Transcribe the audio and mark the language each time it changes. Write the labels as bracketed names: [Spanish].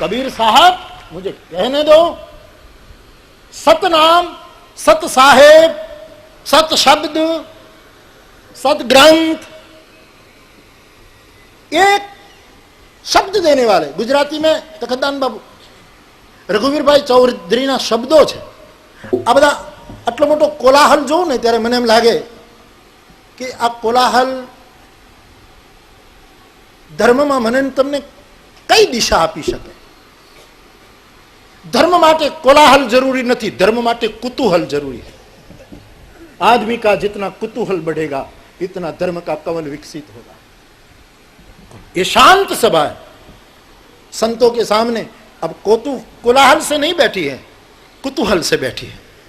[Hindi] कबीर साहब मुझे कहने दो, सत नाम, सत साहेब, सत शब्द, सत ग्रंथ, एक शब्द देने वाले गुजराती में तखतदान बाबू [Gujarati] રઘુવીરભાઈ ચૌધરીના શબ્દો છે। આ બધા આટલો મોટો કોલાહલ જોઉં ને ત્યારે મને એમ લાગે કે આ કોલાહલ ધર્મમાં મને તમને કઈ દિશા આપી શકે? [Hindi] धर्म माटे कोलाहल जरूरी नहीं, धर्म माटे कुतूहल जरूरी है। आदमी का जितना कुतूहल बढ़ेगा इतना धर्म का कवल विकसित होगा। ये शांत सभा है, संतों के सामने अब कोलाहल से नहीं बैठी है, कुतूहल से बैठी है।